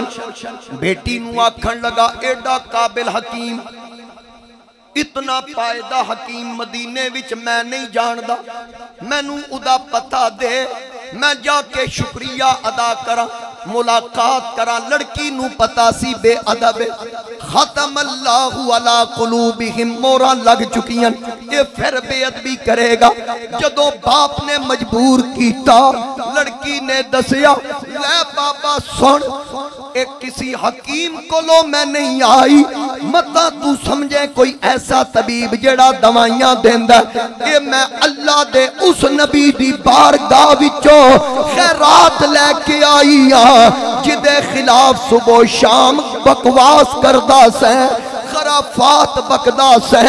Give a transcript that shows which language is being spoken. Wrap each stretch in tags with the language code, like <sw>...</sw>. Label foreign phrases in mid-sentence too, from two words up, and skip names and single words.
<pa>بیٹی نوں آکھن لگا، ایڈا قابل حکیم، اتنا فائدہ حکیم مدینے وچ میں نہیں جاندا، مینوں اودا پتہ دے، میں جا کے شکریہ ادا کرا، ملاقات کرا. لڑکی نوں پتہ سی بے ادب,</pa> <ar>ختم الله على قلوبهم,</ar> <pa>مہراں لگ چکیاں، یہ پھر بے ادبی کرے گا. جدوں باپ نے مجبور کیتا، لڑکی نے دسیا، لے بابا سن، ایک کسی حکیم کولوں میں نہیں آئی، متاں تو سمجھے کوئی ایسا طبیب جیہڑا دوائیاں دیندا، یہ میں اللہ دے اس نبی دی بارگاہ وچوں خیرات لے کے آئی ہاں، جدے خلاف صبح شام بکواس کردا سیں، خرافات بکدا سیں.</pa>